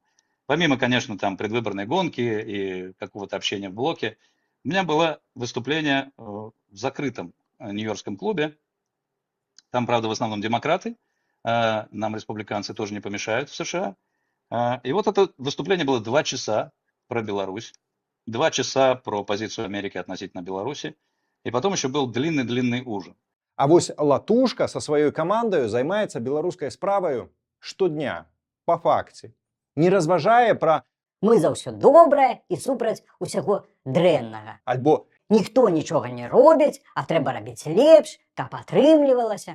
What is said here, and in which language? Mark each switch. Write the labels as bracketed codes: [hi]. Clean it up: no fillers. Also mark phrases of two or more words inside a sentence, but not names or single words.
[ru] Помимо, конечно, там предвыборной гонки и какого-то общения в блоке, у меня было выступление в закрытом нью-йоркском клубе. Там, правда, в основном демократы. Нам республиканцы тоже не помешают в США. И вот это выступление было 2 часа про Беларусь. 2 часа про позицию Америки относительно Беларуси. И потом еще был длинный-длинный ужин. [be] А вось Латушка со сваёй камандаю займаецца беларускай справаю штодня, па факце. Не разважае пра мы за ўсё добрае і супраць усяго дрэннага. альбо Ніхто нічога не робіць, а трэба рабіць лепш, каб атрымлівалася.